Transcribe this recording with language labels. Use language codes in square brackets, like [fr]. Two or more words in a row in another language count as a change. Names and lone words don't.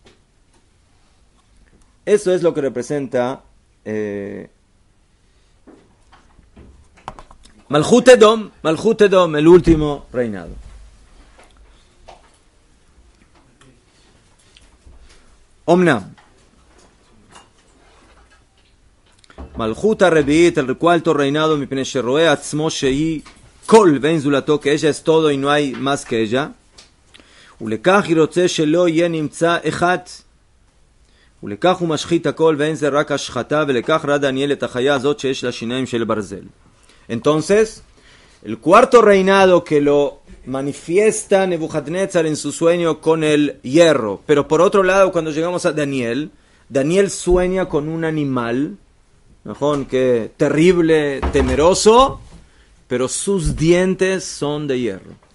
[es] Eso es lo que representa [he] מלכות אדום, [es] el último reinado. [he] אמנם, מלכות הרביעית, [es] el cuarto reinado, [he] מפני שרואה עצמו שהיא כל ואין זולתה, [es] que ella es todo y no hay más que ella. [he] ולכך רוצה שלא יהא נמצא אחד. ולכך הוא משחית הכל ואין זה רק השחתה ולכך ראה דניאל את החיה הזאת שיש לה שיניים של ברזל. [es] Entonces, el cuarto reinado que lo manifiesta Nebuchadnezzar en su sueño con el hierro, pero por otro lado cuando llegamos a Daniel sueña con un animal, ¿no? Que terrible, temeroso, pero sus dientes son de hierro.